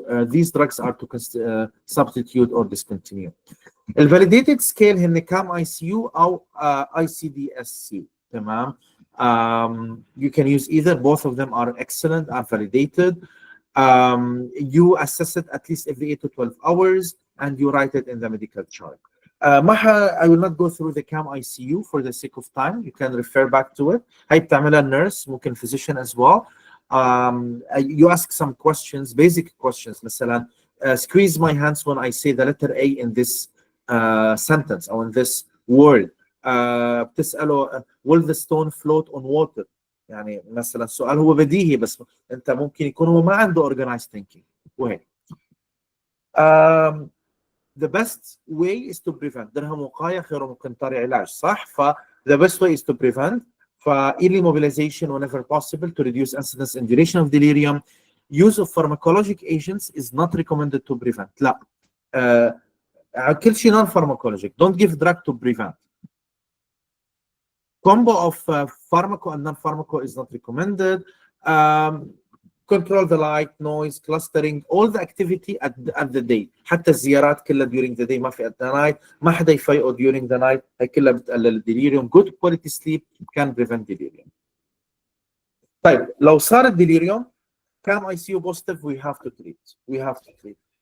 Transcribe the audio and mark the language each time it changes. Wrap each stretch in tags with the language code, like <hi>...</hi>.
<en>These drugs are to substitute or discontinue. الفاليديتد scale هن CAM I C U او I C D S C تمام. You can use either. Both of them are excellent, are validated. You assess it at least every 8 to 12 hours and you write it in the medical chart. I will not go through the CAM ICU for the sake of time. You can refer back to it.</en> <ar>هي بتعملها</ar> <en>nurse ممكن physician as well. You ask some questions, basic questions. مثلا squeeze my hands when I say the letter A in this sentence or in this word.</en> <ar>بتسأله</ar> <en>will the stone float on water؟</en> <ar>يعني مثلا السؤال هو بديهي بس انت ممكن يكون هو ما عنده</ar> <en>organized thinking</en> <ar>وهيك.</ar> <en>The best way is to prevent.</en> <ar>درهم وقاية خير مقنطر علاج، صح؟ ف</ar> <en>the best way is to prevent. early mobilization whenever possible to reduce incidence and duration of delirium. Use of pharmacologic agents is not recommended to prevent.</en> <ar>لا. كل شيء</ar> <en>non pharmacologic. Don't give drug to prevent. Combo of pharmaco and non-pharmaco is not recommended. Control the light, noise, clustering, all the activity at the day.</en> <ar>حتى الزيارات كلها</ar> <en>during the day،</en> <ar>ما في</ar> <en>at the night.</en> <ar>ما حدا يفيقوا</ar> <en>during the night،</en> <ar>هي كلها بتقلل delirium.</ar> <en>Good quality sleep can prevent delirium.</en> <ar>طيب لو صار</ar> <en>delirium CAM ICU positive we have to treat.</en>